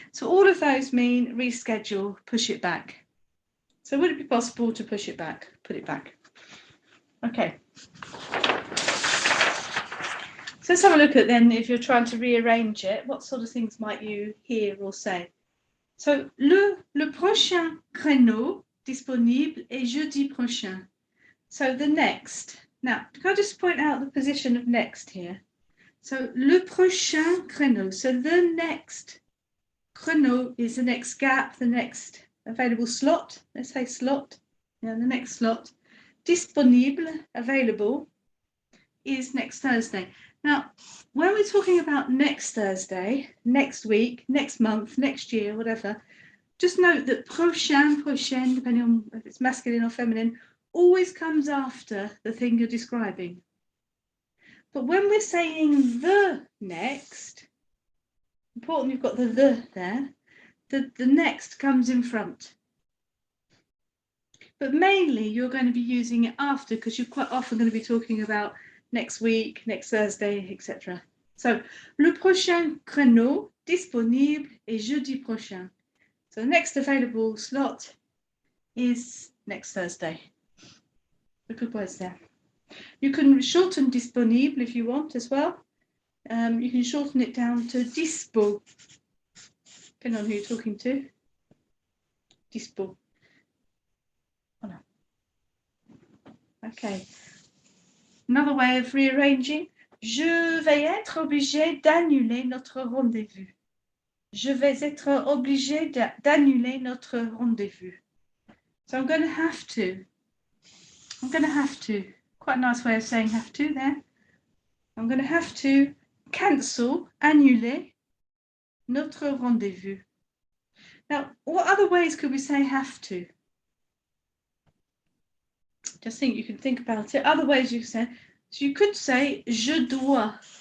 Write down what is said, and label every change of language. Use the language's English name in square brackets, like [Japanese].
[English] So all of those mean reschedule, push it back. So would it be possible to push it back, put it back? Okay. So let's have a look at then, if you're trying to rearrange it, what sort of things might you hear or say? [French] So le prochain créneau disponible est jeudi prochain. [English] So the next. Now, can I just point out the position of next here? So, [French] le prochain créneau. [English] So, the next créneau is the next gap, the next available slot. Let's say slot. Yeah, the next slot. Disponible, available, is next Thursday. Now, when we're talking about next Thursday, next week, next month, next year, whatever, just note that prochain, prochaine, depending on if it's masculine or feminine, always comes after the thing you're describing. But when we're saying the next, important you've got the there, the next comes in front. But mainly you're going to be using it after, because you're quite often going to be talking about next week, next Thursday, etc. [French] So, le prochain créneau disponible est jeudi prochain. [English] So the next available slot is next Thursday. The good words there. You can shorten disponible if you want as well. You can shorten it down to dispo, depending on who you're talking to. Dispo. Oh, no. Okay. Another way of rearranging. [French] Je vais être obligé d'annuler notre rendez-vous. Je vais être obligé d'annuler notre rendez-vous. [English] So I'm going to have to. I'm going to have to. Quite a nice way of saying have to there. I'm going to have to cancel, annuler notre rendezvous. Now, what other ways could we say have to? Just think, you can think about it. Other ways you can say, so you could say je dois.